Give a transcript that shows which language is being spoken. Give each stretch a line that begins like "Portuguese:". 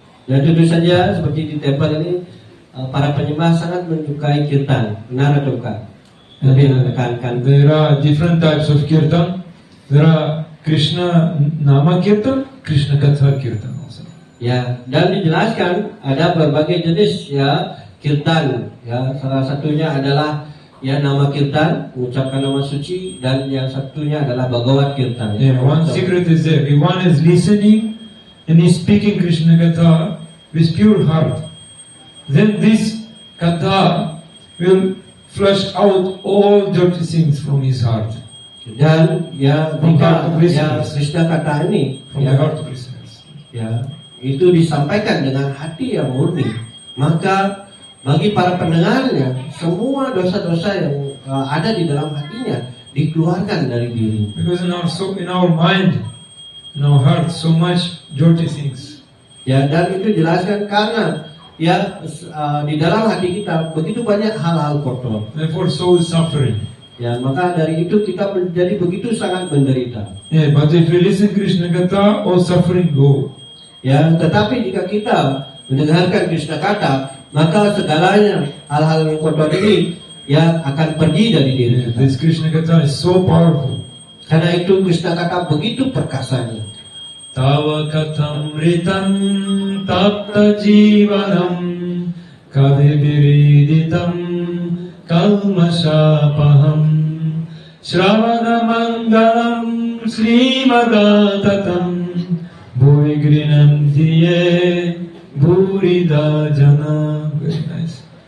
Indonesian: Dan tentu saja seperti di tempel ini para penyembah sangat menyukai kirtan, benar atau bukan? Jadi menekankan.
English: There are different types of kirtan. There are Krishna Nama Kirtan, Krishna Katha Kirtan also.
Indonesian: Ya, dan dijelaskan ada berbagai jenis ya kirtan. Ya, salah satunya adalah ya nama kirtan, mengucapkan nama suci, dan yang satunya adalah Bhagavad Kirtan.
English: Yeah, one secret is there. If one is listening and is speaking Krishna Katha with pure heart, then this Katha will flush out all dirty things from his heart.
Indonesian: Dan ya jika ya Krishna Katha ini
English: from the heart of listeners.
Indonesian: ya itu disampaikan dengan hati yang murni, maka bagi para pendengarnya semua dosa-dosa yang ada di dalam hatinya dikeluarkan dari diri.
English: Because in our mind, in our heart, so much dirty things.
Indonesian: Ya, dan itu jelaskan karena ya di dalam hati kita begitu banyak hal-hal kotor.
English: Therefore, soul is suffering.
Indonesian: Ya, maka dari itu kita menjadi begitu sangat menderita.
English: Yeah, but if we listen Krishna Katha, all suffering go.
Indonesian: Ya, tetapi jika kita mendengarkan Krishna Katha, maka segalanya hal-hal yang kotor ini ya akan pergi dari diri Yeah, kita.
English: this Krishna Katha is so powerful.
Indonesian: Karena itu Krishna Katha begitu perkasanya.
Sanskrit: Tava katham ritam tapta jivanam kave viriditam kalmasapaham shravana mangalam srimadatam bhuri grinantiye bhurida jana.
English: Very nice.